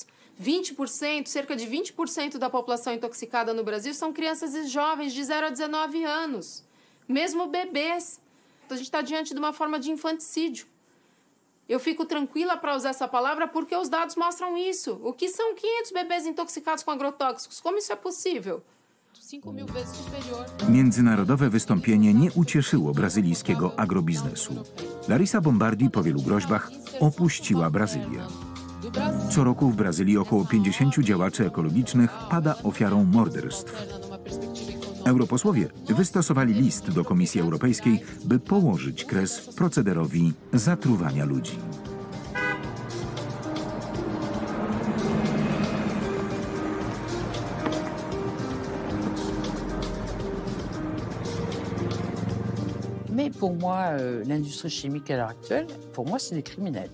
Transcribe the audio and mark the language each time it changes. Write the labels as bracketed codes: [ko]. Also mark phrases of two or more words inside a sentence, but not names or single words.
[pt] 20%, cerca de 20% da população intoxicada no Brasil são crianças e jovens de 0 a 19 anos, mesmo bebês. A gente está diante de uma forma de infanticídio. Eu fico tranquila para usar essa palavra porque os dados mostram isso. O que são 500 bebês intoxicados com agrotóxicos? Como isso é possível? 5.000 vezes superior. [pl] Międzynarodowe wystąpienie nie ucieszyło brazylijskiego agrobiznesu. Larissa Bombardi po wielu groźbach opuściła Brazylię. Co roku w Brazylii około 50 działaczy ekologicznych pada ofiarą morderstw. Europosłowie wystosowali list do Komisji Europejskiej, by położyć kres procederowi zatruwania ludzi. [fr] Mais pour moi, l'industrie chimique à l'heure actuelle, pour moi, c'est des criminels.